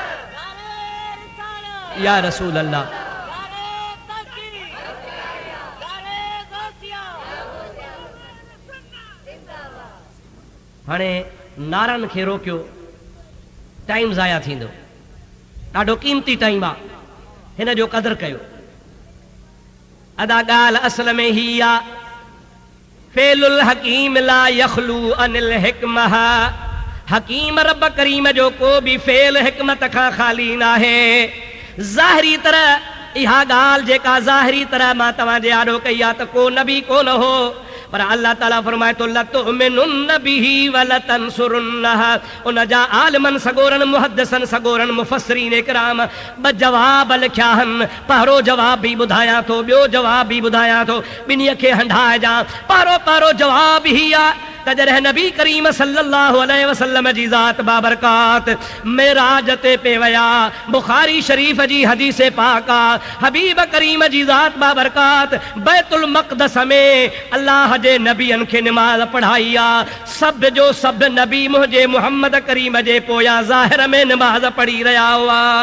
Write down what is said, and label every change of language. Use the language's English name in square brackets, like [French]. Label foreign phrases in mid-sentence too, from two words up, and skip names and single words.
[Arabic] يا رسول الله [Sindhi] हाणे नारनि खे रोकियो टाइम ज़ाया थींदो ॾाढो क़ीमती टाइम आहे हिन जो क़दुरु कयो अदा ॻाल्हि असल में ही आहे [Arabic] فعل الحكيم لا يخلو عن الحكمة [Sindhi] हकीम रब करीम जो को बि फेल हिकमत खां ख़ाली न आहे ज़ाहिरी तरह इहा ॻाल्हि जेका ज़ाहिरी तरह मां तव्हांजे आॾो कई आहे त को नबी कोन हो पर अल्लाह ताला फरमाए थो [Arabic] لتؤمنن به ولتنصرنه [Sindhi] उन जा आलिमन सगोरन मुहद्दिसन सगोरन मुफस्सिरीन इकराम ब जवाब लिखिया आहिनि पहिरो जवाब बि ॿुधायां थो ॿियो जवाब बि ॿुधायां थो ॿिन्हीअ खे हंढाइजां पहिरो जवाब ही आहे त जॾहिं नबी करीम [Arabic] صلى الله عليه وسلم [Sindhi] जी ज़ात बाबरकात मेराज ते पे विया बुखारी शरीफ जी हदीस पाक आहे हबीब करीम जी ज़ात बाबरकात बैतुल मक़दस में अल्लाह जे नबियनि खे निमाज़ पढ़ाई आहे सभु जो सभु नबी मुंहिंजे मुहम्मद करीम जे पोयां ज़ाहिर में निमाज़ पढ़ी रहिया हुआ